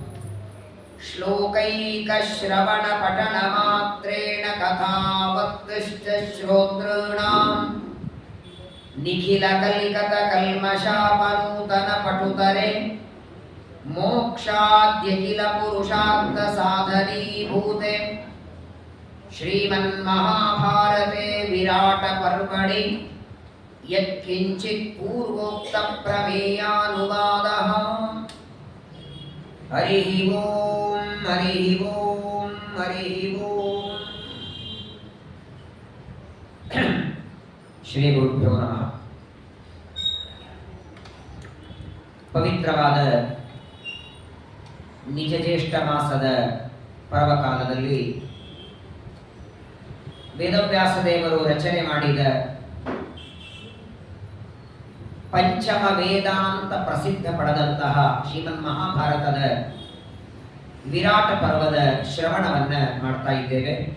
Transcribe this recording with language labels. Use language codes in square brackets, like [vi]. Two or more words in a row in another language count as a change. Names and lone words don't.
[sa] श्लोकैकश्रवणपठनमात्रेण कथावक्तुश्च श्रोतॄणाम् निखिलकलिकतकल्मषापनूतनपटुतरे मोक्षाद्यखिलपुरुषार्थसाधनीभूते श्रीमन्महाभारते विराटपर्वणि यत्किञ्चित् पूर्वोक्तप्रमेयानुवादः। हरिः ओम् हरिः ओम् हरिः ओम्। ಶ್ರೀ ಗುರುಭ್ಯೋ ನಮಃ. [kn] ಪವಿತ್ರವಾದ ನಿಜಜ್ಯೇಷ್ಠ ಮಾಸದ ಪರ್ವಕಾಲದಲ್ಲಿ ವೇದವ್ಯಾಸ ದೇವರು ರಚನೆ ಮಾಡಿದ ಪಂಚಮ ವೇದಾಂತ ಪ್ರಸಿದ್ಧ ಪಡೆದಂತಹ ಶ್ರೀಮನ್ ಮಹಾಭಾರತದ ವಿರಾಟ ಪರ್ವದ ಶ್ರವಣವನ್ನ ಮಾಡ್ತಾ ಇದ್ದೇವೆ.